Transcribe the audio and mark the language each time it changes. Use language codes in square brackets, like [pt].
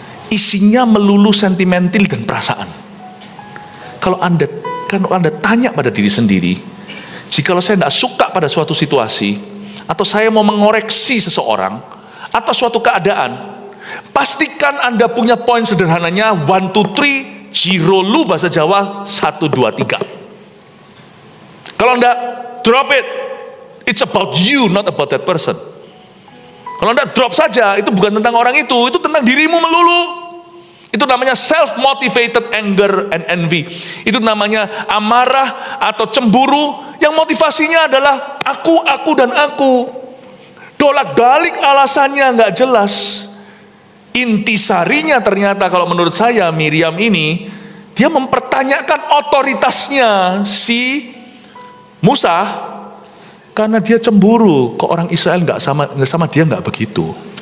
[id] Isinya melulu sentimental dan perasaan. Kalau anda tanya pada diri sendiri, jikalau saya tidak suka pada suatu situasi, atau saya mau mengoreksi seseorang, atau suatu keadaan, pastikan anda punya poin sederhananya, 1, 2, 3, jirolu bahasa Jawa, 1, 2, 3. Kalau anda [en] drop it, it's about you, not about that person. [id] Kalau anda drop saja, itu bukan tentang orang itu tentang dirimu melulu. Itu namanya [en] self-motivated anger and envy. [id] Itu namanya amarah atau cemburu yang motivasinya adalah aku dan aku. Dolak-dalik alasannya nggak jelas. Intisarinya ternyata kalau menurut saya Miriam ini, dia mempertanyakan otoritasnya si Musa karena dia cemburu ke orang Israel nggak sama dia nggak begitu.